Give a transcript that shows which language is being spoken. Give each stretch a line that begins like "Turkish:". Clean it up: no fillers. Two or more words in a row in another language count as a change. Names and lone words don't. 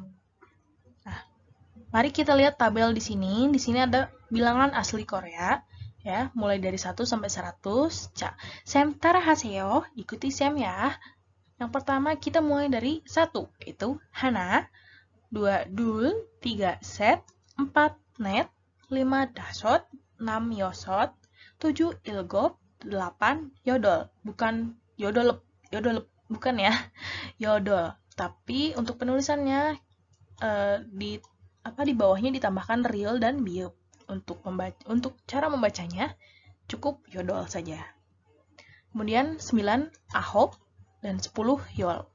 Indonesian: Nah, mari kita lihat tabel di sini. Di sini ada bilangan asli Korea ya, mulai dari 1 sampai 100. Sam tarahaseo, ikuti Sam ya. Yang pertama kita mulai dari 1, itu hana.
Korean: 2 둘, 3 셋, 4 넷, 5 다섯, 6 여섯, 7 일곱, 8 여덟.
Indonesian: Bukan yodol, bukan ya, yodol. Tapi untuk penulisannya di bawahnya ditambahkan real dan biup. Untuk cara membacanya cukup yodol saja. Kemudian 9 ahop dan 10 yol.